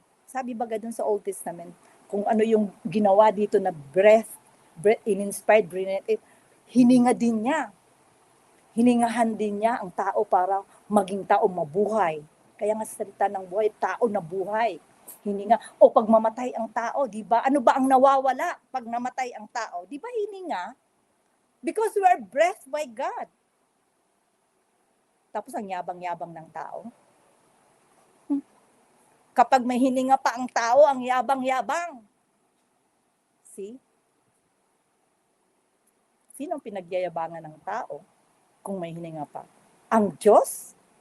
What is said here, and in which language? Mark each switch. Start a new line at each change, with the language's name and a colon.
Filipino: Sabi baga dun sa Old Testament, kung ano yung ginawa dito na breath in-inspired, hininga din niya. Hiningahan din niya ang tao para maging tao mabuhay. Kaya nga sa salita ng buhay, tao na buhay. Hininga. O pag mamatay ang tao, di ba? Ano ba ang nawawala pag namatay ang tao? Di ba hininga?
English: Because we are breathed by God.
Filipino: Tapos ang yabang-yabang ng tao. Kapag may hininga pa ang tao, ang yabang-yabang.
English: See?
Filipino: Sino ang pinagyayabangan ng tao kung may hininga pa? Ang Diyos?